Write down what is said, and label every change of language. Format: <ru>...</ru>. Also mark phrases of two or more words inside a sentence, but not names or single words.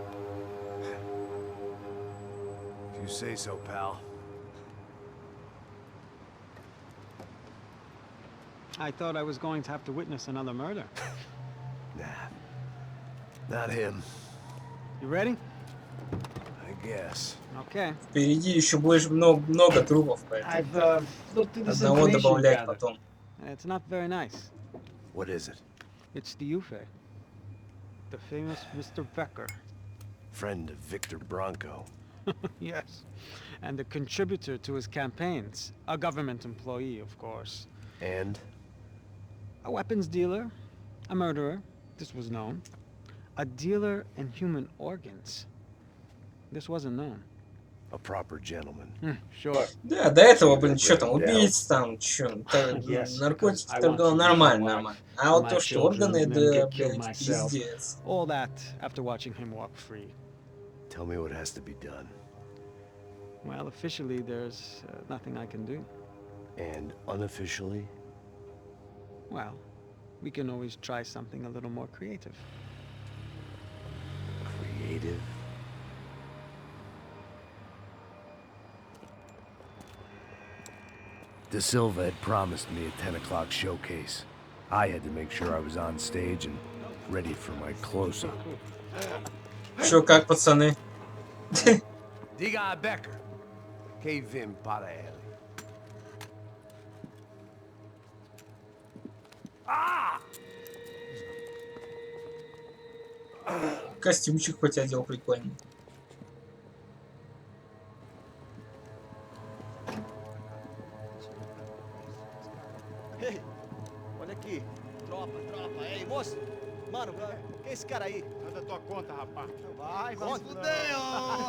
<en>If you say so, pal. I thought I was going to have to witness another murder. Nah. Not him. You ready? I guess. Okay.</en> <ru>Впереди еще больше много трупов, поэтому</ru> <en>I've looked through this</en> <ru>одного</ru> <en>information</en> <ru>добавлять</ru> <en>gathered.</en> <ru>потом.</ru> <en>It's not very nice. What is it? It's the Ufe. The famous Mr. Becker. Friend of Victor Bronco. Yes. And a contributor to his campaigns. A government employee, of course. And? A weapons dealer. A murderer. This was known. A dealer in human organs. This wasn't known. A proper gentleman. Sure.</en> <ru>Да, до этого, блин, что там, убийц там, что, наркотики торговал, нормально. А вот то, что органы, да, блядь, пиздец.</ru> <en>All that after watching him walk free. Tell me what has to be done. Well, officially, there's nothing I can do. And unofficially? Well, we can always try something a little more creative. Creative? De Silva had promised me a 10 o'clock showcase. I had to make sure I was on stage and ready for my close-up.</en> <ru>Чё, как, пацаны?</ru> <pt>Diga a Becker. Que vim para ele.</pt> <ru>Костюмчик хоть одел прикольный.</ru> <pt>Ei, olha aqui. Tropa. Ei, moço. Mano, quem é esse cara aí? Manda tua conta, rapaz. Vai se fuder, ó.</pt>